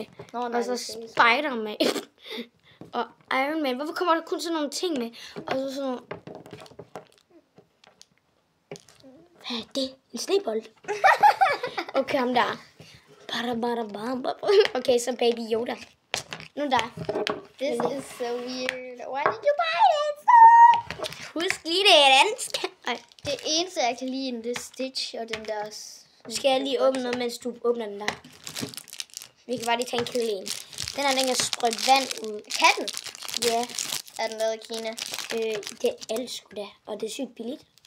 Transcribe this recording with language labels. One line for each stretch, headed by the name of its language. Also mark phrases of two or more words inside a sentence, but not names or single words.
Danish: Og så Spider-Man. Og Iron Man. Hvorfor kommer der kun sådan nogle ting med? Og så sådan nogle... Hvad er det? En snebold? Okay, ham der. Okay, så Baby Yoda. Nu der.
English: This is so weird. Why did you buy it?
Danish: Husk lige det dansk. Det eneste, jeg kan lide, det er Stitch og den der... Skal jeg lige åbne noget, mens du åbner den der? Vi kan bare lige tage en køle en. Den her, den kan sprøjte vand ud. Kan den? Ja. Er den lavet i Kina? Det er alt sgu da, og det er sygt billigt.